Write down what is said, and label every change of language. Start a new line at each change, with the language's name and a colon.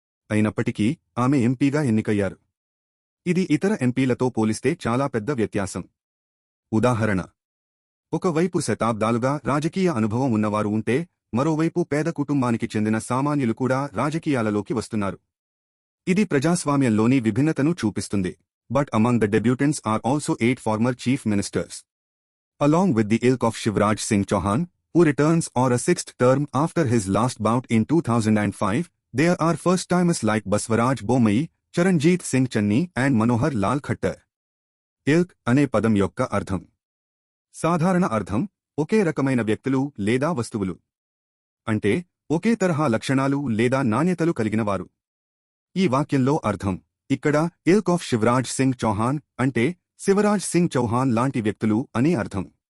Telugu: అయినప్పటికీ ఆమె ఎంపీగా ఎన్నికయ్యారు. ఇది ఇతర ఎంపీలతో పోలిస్తే చాలా పెద్ద వ్యత్యాసం. ఉదాహరణ. ఒకవైపు శతాబ్దాలుగా రాజకీయ అనుభవం ఉన్నవారు ఉంటే, మరోవైపు పేద కుటుంబానికి చెందిన సామాన్యులు కూడా రాజకీయాలలోకి వస్తున్నారు. ఇది ప్రజాస్వామ్యంలోని విభిన్నతను చూపిస్తుంది.
English: But among the debutantes are also 8 former chief ministers. Along with the ilk of Shivraj Singh Chouhan, who returns or a sixth term after his last bout in 2005, there are first-timers like Baswaraj Bommai, Charanjit Singh Channi and Manohar Lal Khattar.
Telugu: ఇల్క్ అనే పదం యొక్క అర్థం. సాధారణ అర్థం ఒకే రకమైన వ్యక్తులు లేదా వస్తువులు. అంటే ఒకే తరహా లక్షణాలు లేదా నాణ్యతలు కలిగినవారు. ఈ వాక్యంలో అర్థం ఇక్కడ ఇల్క్ ఆఫ్ శివరాజ్ సింగ్ చౌహాన్ అంటే శివరాజ్ సింగ్ చౌహాన్ లాంటి వ్యక్తులు అని అర్థం.